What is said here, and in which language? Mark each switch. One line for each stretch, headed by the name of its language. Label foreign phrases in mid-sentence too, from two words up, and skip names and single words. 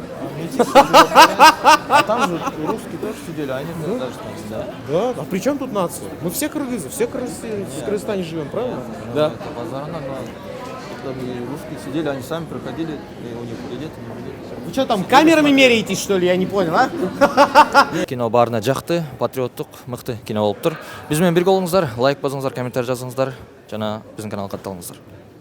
Russian: А там же русские тоже сидели, а они даже там, да? Да, а при чем тут нация? Мы все кыргызы, все в Кыргызстане живем, правильно? Да. Базарно, но русские сидели, они сами проходили, и у них идет. Вы что там, камерами меряетесь, что ли? Я не понял, а?
Kyrgyz: Кино баарына жакты, патриоттук, мыкты кино болуптур. Биз менен бирге болуңуздар, лайк басыңыздар, комментарий жазыңыздар жана биздин каналга катталыңыздар.